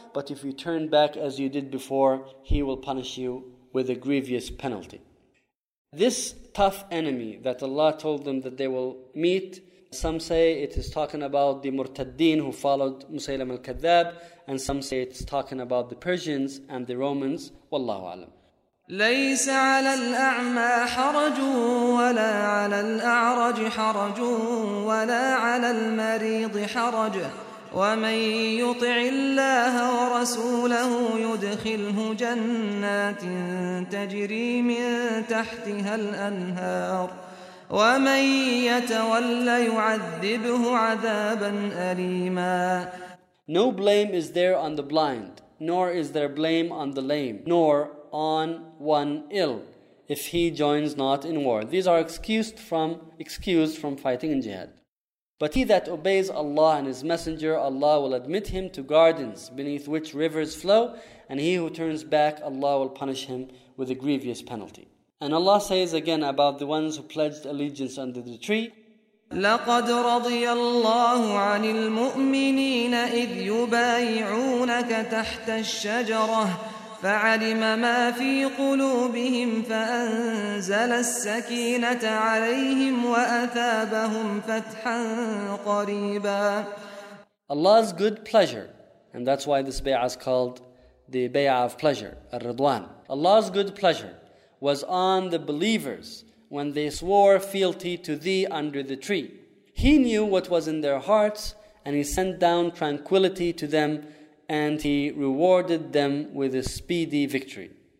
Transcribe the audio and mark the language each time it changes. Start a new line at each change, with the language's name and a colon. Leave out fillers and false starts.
English: But if you turn back as you did before, He will punish you with a grievous penalty. This tough enemy that Allah told them that they will meet, some say it is talking about the Murtaddin who followed Musaylam al-Kadhab, and some say it's talking about the Persians and the Romans. Wallahu alam.
Arabic: ليس على الأعمى حرج ولا على الأعرج حرج ولا على المريض حرج ومن يطع الله ورسوله يدخله جنات تجري من تحتها الأنهار ومن يتولى يعذبه عذابا أليما.
English: No blame is there on the blind, nor is there blame on the lame, nor on one ill, if he joins not in war. These are excused from fighting in jihad. But he that obeys Allah and His Messenger, Allah will admit him to gardens beneath which rivers flow, and he who turns back, Allah will punish him with a grievous penalty. And Allah says again about the ones who pledged allegiance under the tree,
Arabic: لقد رضي الله عن المؤمنين إذ يبايعونك تحت الشجرة فعلم ما في قلوبهم فأنزل السكينة عليهم وأثابهم فتحا قريبا.
English: Allah's good pleasure, and that's why this bay'ah is called the bay'ah of pleasure, al-Ridwan. Allah's good pleasure was on the believers when they swore fealty to thee under the tree. He knew what was in their hearts, and he sent down tranquility to them, and he rewarded them with a speedy victory.